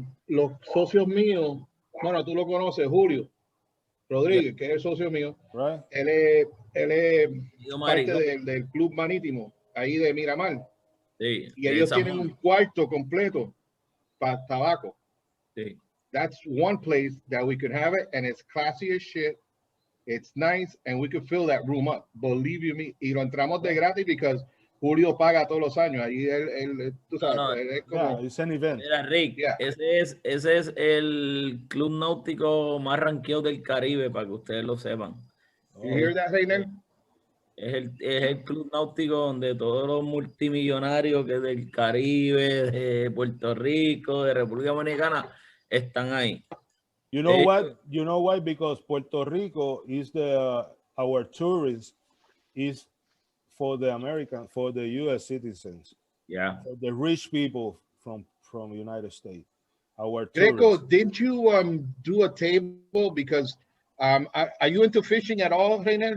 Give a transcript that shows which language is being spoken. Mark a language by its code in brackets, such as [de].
[es] Los socios míos, bueno, tú lo conoces, Julio Rodríguez, que es el socio mío. [en] Right. [es] Él es parte del club marítimo ahí de Miramar. Sí, y ellos tienen un cuarto completo para tabaco. Sí. [en] That's one place that we could have it, and it's classy as shit. It's nice, and we could fill that room up. Believe you me. [es] Y lo entramos de gratis because Julio paga todos los años. Ahí él tú sabes, él es como... [en] it's an event. [es] Mira, Rick, ese es el club náutico más ranqueado del Caribe, para que ustedes lo sepan. [en] You hear that, Reinier? [es] Es el club náutico donde todos los multimillonarios que del Caribe, de Puerto Rico, de República Dominicana, están ahí. [en] You know what? You know why? Because Puerto Rico is our tourists is for the U.S. citizens. Yeah. For the rich people from United States. Our Greco, tourists. didn't you do a table because are you into fishing at all, Reinier?